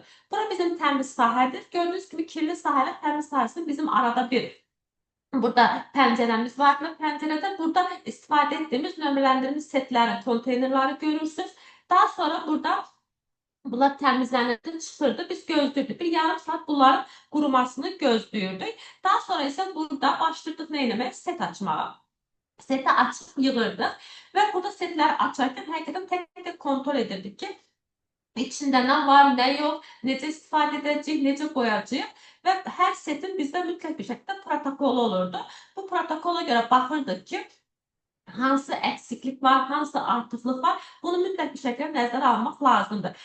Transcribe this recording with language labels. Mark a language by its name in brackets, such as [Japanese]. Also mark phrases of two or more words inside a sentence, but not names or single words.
[Azerbaijani] Bura bizim təmiz sahədir. Gördüyünüz kimi kirli sahələ təmiz sahəsinin bizim arada bir burada pəncərəmiz var və pəncərədə burada istifadə etdiyimiz nömrələndirilmiş setləri, konteynerləri görürsünüz. Daha sonra burada bunlar təmizlənirdi, çıxırdı. Biz gözləyirdik. Bir yarım saat bunların qurumasını gözləyirdik. Daha sonra isə burada başlayırdıq nə etməyə? Set açmağa. Seti açıp yığırdık ve burada setleri açarken həqiqətən tek kontrol edirdik ki, içində nə var, nə yox, necə istifadə edəcəyik, necə qoyacağıq və hər setin bizdə mütləq bir şəkildə protokolu olurdu. Bu protokola görə baxırdıq ki, hansı eksiklik var, hansı artıqlıq var, bunu mütləq bir şəkildə nəzərə almaq lazımdır.